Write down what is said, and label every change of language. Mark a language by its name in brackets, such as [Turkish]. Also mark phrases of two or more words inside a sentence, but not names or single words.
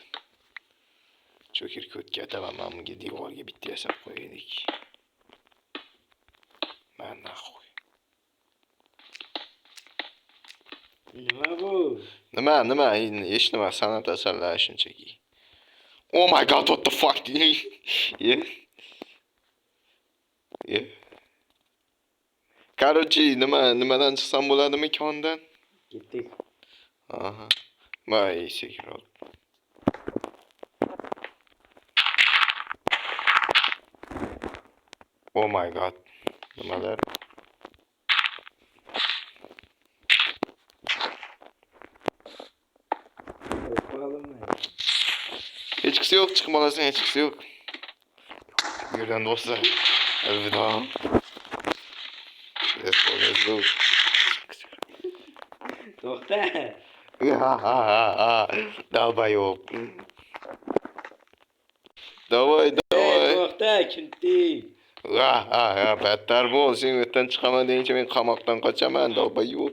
[Uzbek] Joker kod keladi va men bunga devorga bitta yasab qo'yaylik. Mana qo'y. Nima bu? Nima, hech nima, san'at asarlari shunchaki. [English] Oh my god, what the fuck? Yeah. [Uzbek] Короче, nimadan chiqsam bo'ladimi kondan? Ketdik. Aha. Voy, sekiroq. [English] Oh my god. [Uzbek] Nimalar? Hechqisi yo'q, chiqib olasan, hechqisi yo'q. Bu yerdan do'stlar. Alvido. [English] Let's go. [Uzbek] To'xta. Dalbayob. Davay. To'xta, kintik. Battar bo'l, sen o'tdan chiqaman deyincha men qamoqdan qochaman, dalbayob.